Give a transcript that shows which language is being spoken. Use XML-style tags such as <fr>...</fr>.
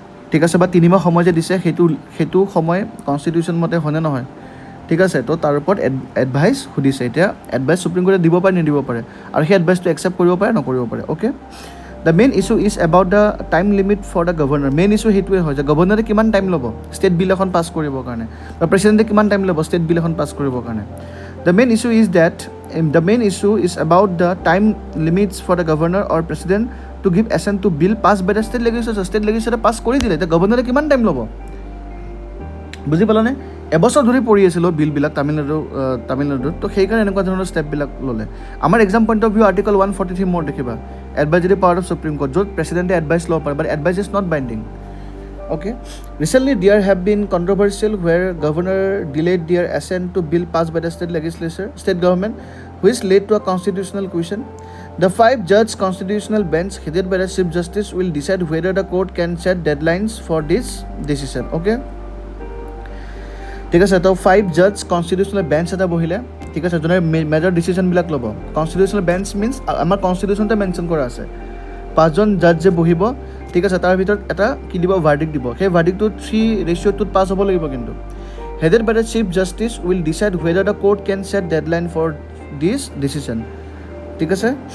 <as>ঠিক আছে বা 3 মাহ সময় যে দিছে সেইটো সময় কনষ্টিটিউশ্যন মতে হয়নে নহয় ঠিক আছে তো তাৰ ওপৰত এডভাইচ সুধিছে এতিয়া এডভাইচ সুপ্ৰিম কোৰ্টে দিব পাৰে নিদিব পাৰে আৰু সেই এডভাইচটো একচেপ্ট কৰিব পাৰে নকৰিব পাৰে okay</as> <en>the main issue is about the time limit for the governor</en> <as>main issue সেইটোৱে হয় যে গভৰ্ণৰে কিমান টাইম ল'ব ষ্টেট বিল এখন পাছ কৰিবৰ কাৰণে বা প্ৰেচিডেণ্টে কিমান টাইম ল'ব ষ্টেট বিল এখন পাছ কৰিবৰ কাৰণে</as> <en>The main issue is that the main issue is about the time limits for the governor or president to give assent to bill passed by the state legislature.</en> <as>State legislature pass কৰি দিলে, এতিয়া গভৰ্ণৰে কিমান time ল'ব বুজি পালানে? এবছৰ ধৰি পৰি আছিল বিলবিলাক তামিলনাডুত, তো সেইকাৰণে এনেকুৱা ধৰণৰ ষ্টেপবিলাক ল'লে। আমাৰ exam point of view article 143 মোৰ দেখিবা, advisory power of supreme court, য'ত প্ৰেচিডেণ্টে এডভাইচ ল'ব পাৰে,</as> <en>But advice is not binding. Okay. Recently, there have been controversial where governor delayed their assent to bill passed by the state legislature, state government, which led to a constitutional question. The 5-judge constitutional bench headed by the Chief Justice will decide whether the court can set deadlines for this decision. Okay.</en> <as>ঠিক আছে, তো 5-judge constitutional bench এটা বহিলে, ঠিক আছে, যোনে major ডিচিশ্যনবিলাক ল'ব। Constitutional bench means আমাৰ কনষ্টিটিউশ্যনতে মেনশ্যন কৰা আছে 5জন জাজ যে বহিব, ঠিক আছে, তাৰ ভিতৰত এটা কি দিব, ভাৰ্ডিক্ট দিব। সেই ভাৰ্ডিক্টটো 3:2 পাছ হ'ব লাগিব। কিন্তু</as> <en>headed by the chief justice will decide whether the court can set deadline for this decision,</en> <as>ঠিক আছে।</as>